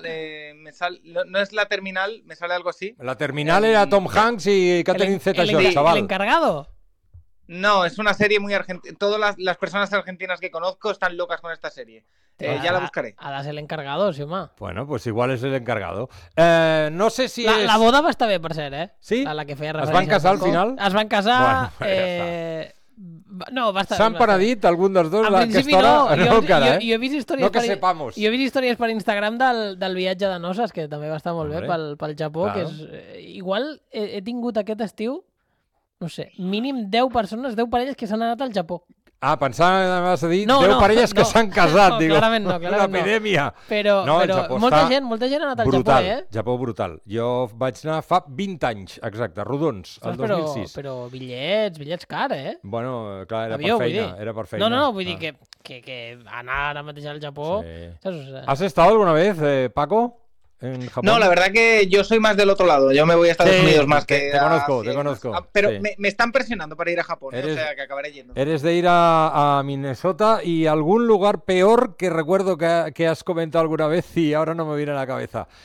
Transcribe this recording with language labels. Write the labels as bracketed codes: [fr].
[es] ¿No es La Terminal? ¿Me sale algo así? La Terminal era Tom Hanks y Catherine Zeta-Jones, chaval. El encargado. No, es una serie muy argentina. Todas las personas argentinas que conozco están locas con esta serie. Ya la buscaré. Ahora es el encargado, sí, ma. Bueno, pues igual es el encargado. No sé si [ca] La boda va estar bé, per ser, ¿eh? Sí. A la que feia referència. Es van casar al final? Es van casar... Bueno, va estar... S'han paradit algun dels dos? En principi no. Jo he vist històries... [es] No que sepamos. [ca] Jo he vist històries per Instagram del viatge de noces, que també va estar molt bé pel Japó. Claro. Que és... Igual he tingut aquest estiu... No sé, mínim 10 persones, 10 parelles que s'han anat al Japó. Ah, pensava, vas a dir, 10 parelles que s'han casat, digo. Clarament no, clarament no. Una epidèmia. Però molta gent ha anat al brutal, Japó, Japó brutal. Jo vaig anar fa 20 anys, exacte, rodons, el 2006. Però bitllets cars, eh? Bueno, clar, era per feina, No, vull dir que anar ara mateix al Japó... Sí. Has estat alguna vez, Paco? [es] No, la verdad que yo soy más del otro lado. Yo me voy a Estados Unidos más que... Te conozco. Pero sí. me están presionando para ir a Japón, o sea, que acabaré yendo. Eres de ir a Minnesota y algún lugar peor que recuerdo que has comentado alguna vez y ahora no me viene a la cabeza.